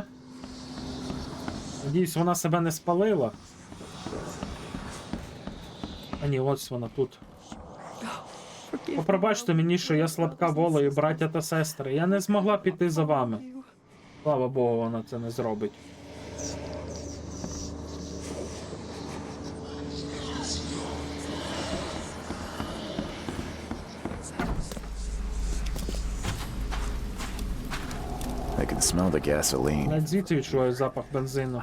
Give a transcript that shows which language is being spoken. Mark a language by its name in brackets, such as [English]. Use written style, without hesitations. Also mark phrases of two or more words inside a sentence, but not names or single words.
[Ukrainian] Надіюсь, вона себе не спалила. А ні, ось вона тут. Пробачте мені, що я слабка волею, браття та сестри. Я не змогла піти за вами. Слава Богу, вона це не зробить. [English] I can smell the gasoline. [Ukrainian] Навіть звідси відчуваю запах бензину.